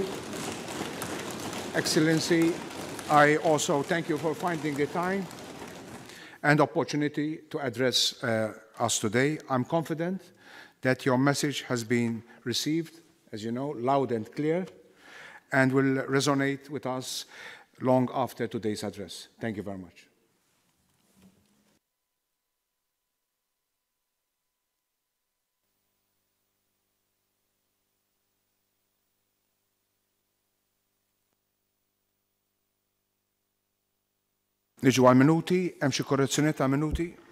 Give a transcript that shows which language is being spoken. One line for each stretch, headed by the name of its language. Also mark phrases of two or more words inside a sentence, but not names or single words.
English: Excellency, I also thank you for finding the time and opportunity to address us today. I'm confident that your message has been received, as you know, loud and clear, and will resonate with us long after today's address. Thank you very much.
Maltese: Niġu għal-minuti, hemm xi korrezzjonijiet ta' minuti.